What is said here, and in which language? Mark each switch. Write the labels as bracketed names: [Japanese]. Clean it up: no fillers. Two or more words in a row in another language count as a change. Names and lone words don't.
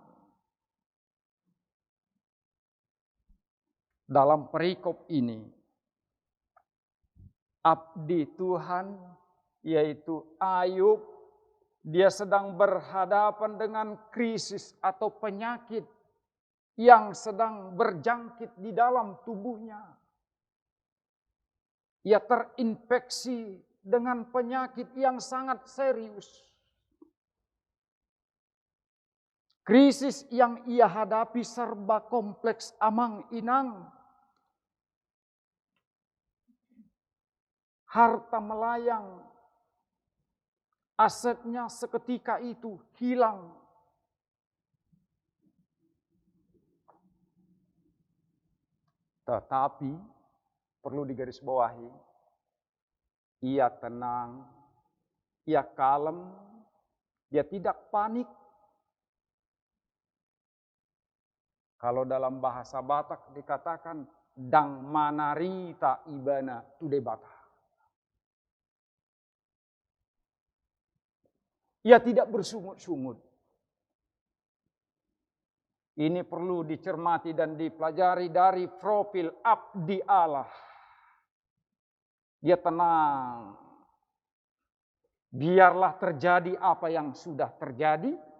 [Indonesian] Dalam perikop ini, abdi Tuhan yaitu Ayub, dia sedang berhadapan dengan krisis atau penyakit yang sedang berjangkit di dalam tubuhnya. Ia terinfeksi dengan penyakit yang sangat serius. Krisis yang ia hadapi serba kompleks amang-inang. Harta melayang, asetnya seketika itu hilang. Tetapi perlu digarisbawahi, ia tenang, ia kalem, dia tidak panik. Kalau dalam bahasa Batak dikatakan [Batak Toba] dang manarita ibana tudebata. [Indonesian] Ia tidak bersungut-sungut. Ini perlu dicermati dan dipelajari dari profil abdi Allah. Dia tenang. Biarlah terjadi apa yang sudah terjadi.